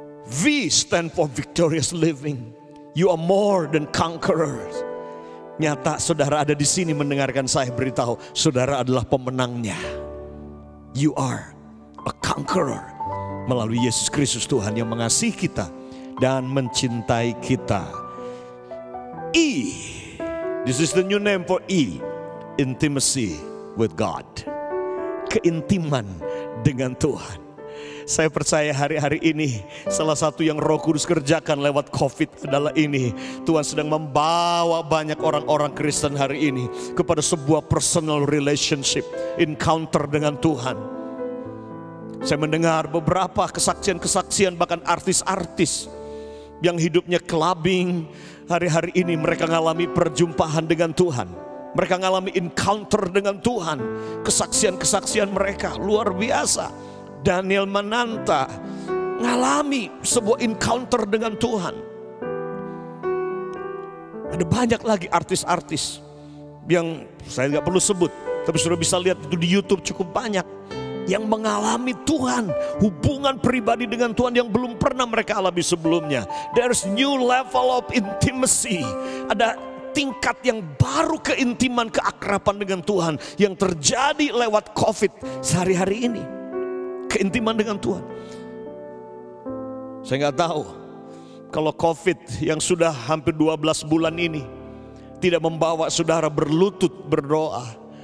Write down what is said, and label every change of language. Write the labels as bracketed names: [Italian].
[English] V stand for victorious living. You are more than conquerors. [Indonesian] Nyata saudara ada di sini mendengarkan saya beritahu, saudara adalah pemenangnya. [English] You are a conqueror [Indonesian] melalui Yesus Kristus Tuhan yang mengasihi kita dan mencintai kita. [English] E, this is the new name for E, intimacy with God. [Indonesian] Keintiman dengan Tuhan. Saya percaya hari-hari ini salah satu yang Roh Kudus kerjakan lewat COVID adalah ini. Tuhan sedang membawa banyak orang-orang Kristen hari ini kepada sebuah personal relationship, encounter dengan Tuhan. Saya mendengar beberapa kesaksian-kesaksian bahkan artis-artis yang hidupnya clubbing. Hari-hari ini mereka mengalami perjumpaan dengan Tuhan. Mereka mengalami encounter dengan Tuhan. Kesaksian-kesaksian mereka luar biasa. Daniel Mananta ngalami sebuah encounter dengan Tuhan. Ada banyak lagi artis-artis yang saya nggak perlu sebut, tapi sudah bisa lihat itu di YouTube cukup banyak, yang mengalami Tuhan, hubungan pribadi dengan Tuhan yang belum pernah mereka alami sebelumnya. [English] There's new level of intimacy. [Indonesian] Ada tingkat yang baru keintiman, keakraban dengan Tuhan yang terjadi lewat COVID sehari-hari ini. Keintiman dengan Tuhan. Saya nggak tahu kalau COVID yang sudah hampir 12 bulan ini tidak membawa saudara berlutut berdoa.